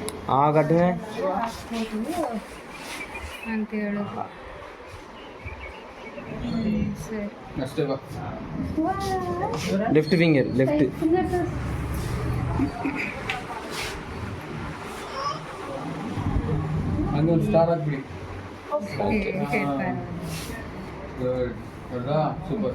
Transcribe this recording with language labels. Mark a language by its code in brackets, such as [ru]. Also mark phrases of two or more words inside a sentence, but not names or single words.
[ta] காட்டுங்க. [kn] ಅಂತ ಹೇಳೋದು. ಸರಿ. [en] left finger left. [ta] அங்க ஒரு ஸ்டார் ஆக் பிடி. சூப்பர்.